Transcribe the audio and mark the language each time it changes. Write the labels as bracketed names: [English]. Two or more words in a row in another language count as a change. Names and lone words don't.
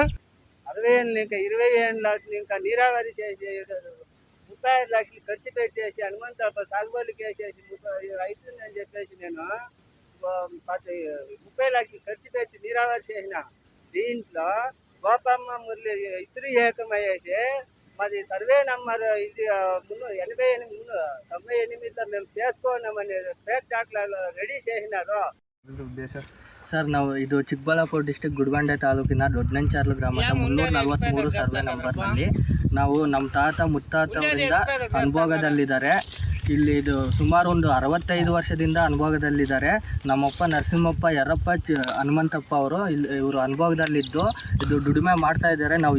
[Telugu] 60 ఏళ్ళు ఇంకా 20 ఏళ్ళు ఇంకా నీరావరి చేసి 35 లక్షలు ఖర్చు పెట్టేసి హనుమంతప్ప సాగుబడికి వేసేసి అవుతుందని చెప్పేసి నేను 30 లక్షలు ఖర్చు పెట్టి నీరావరి చేసిన దీంట్లో గోపమ్మ మురళి ఇద్దరు ఏకమయ్యేసి మాది [English] survey number [Telugu] ఇది 98లో మేము చేసుకోన్నామని [English] fake doctors [Telugu] రెడీ చేసినారు. [Kannada] ಸರ್, ನಾವು ಇದು ಚಿಕ್ಕಬಳ್ಳಾಪುರ ಡಿಸ್ಟಿಕ್ ಗುಡಿಬಂಡೆ ತಾಲೂಕಿನ ದೊಡ್ಡನಂಚಾರ್ಲು ಗ್ರಾಮದ 343 ಸರ್ವೆ ನಂಬರ್ನಲ್ಲಿ ನಾವು ನಮ್ಮ ತಾತ ಮುತ್ತಾತವರಿಂದ ಅನುಭೋಗದಲ್ಲಿದ್ದಾರೆ. ಇಲ್ಲಿ ಇದು ಸುಮಾರು ಒಂದು 65 ವರ್ಷದಿಂದ ಅನುಭೋಗದಲ್ಲಿದ್ದಾರೆ. ನಮ್ಮಪ್ಪ ನರಸಿಂಹಪ್ಪ, ಯರಪ್ಪ, ಹನುಮಂತಪ್ಪ ಅವರು ಇವರು ಅನುಭೋಗದಲ್ಲಿದ್ದು ಇದು ದುಡಿಮೆ ಮಾಡ್ತಾ ಇದ್ದಾರೆ.